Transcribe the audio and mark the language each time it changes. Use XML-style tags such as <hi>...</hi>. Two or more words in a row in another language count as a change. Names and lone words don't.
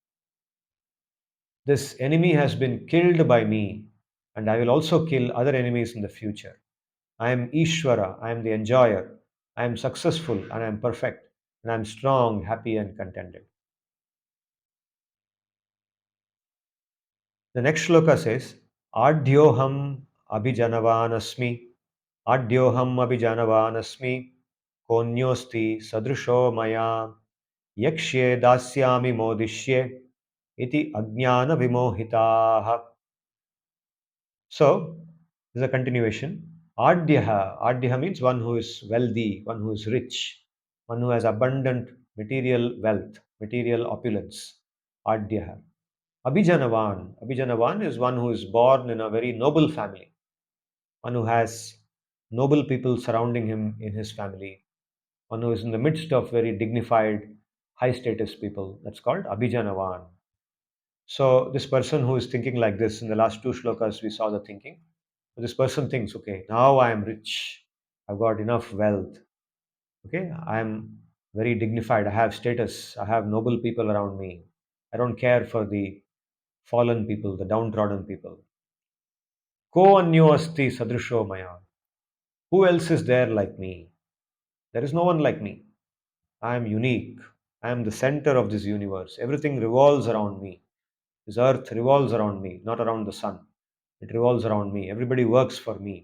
<en>This enemy has been killed by me, and I will also kill other enemies in the future. I am Ishvara, I am the enjoyer, I am successful and I am perfect, and I am strong, happy, and contented. The next shloka says,</en> <sa>Adhyoham abhijanavanasmi, Adhyoham abhijanavanasmi, Konyosti sadrusho maya, Yakshye dasyami modishye, iti ajnana vimohitaha.</sa> <en>So, this is a continuation. Adhyaha. Adhyaha means one who is wealthy, one who is rich, one who has abundant material wealth, material opulence. Adhyaha. Abhijanavan. Abhijanavan is one who is born in a very noble family, one who has noble people surrounding him in his family, one who is in the midst of very dignified, high status people. That's called Abhijanavan. So this person who is thinking like this, in the last two shlokas, we saw the thinking. So this person thinks, okay, now I am rich. I've got enough wealth. Okay, I am very dignified. I have status. I have noble people around me. I don't care for the fallen people, the downtrodden people.</en> <sa>Ko anyo asti sadrusho maya.</sa> <en>Who else is there like me? There is no one like me. I am unique. I am the center of this universe. Everything revolves around me. This earth revolves around me, not around the sun. It revolves around me. Everybody works for me.</en>